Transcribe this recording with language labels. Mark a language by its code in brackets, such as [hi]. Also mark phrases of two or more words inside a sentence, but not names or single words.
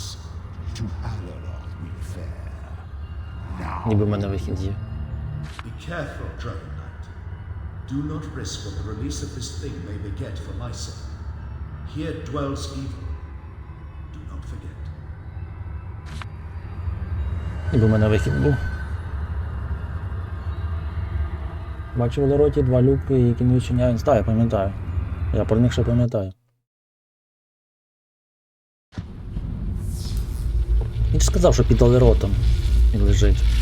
[en] To Alaroth we fare. Now, [uk] Ніби в мене вихід є. [en] Be careful, Dragon Knight. Do not risk what the release of this thing may beget for my sake. Here dwells evil. Do not forget. [uk] Ніби в мене вихід був. Бачу в Лероті два люки, які не відчиняють. Так, я пам'ятаю. Я про них ще пам'ятаю. Він ж сказав, що під Леротом він лежить.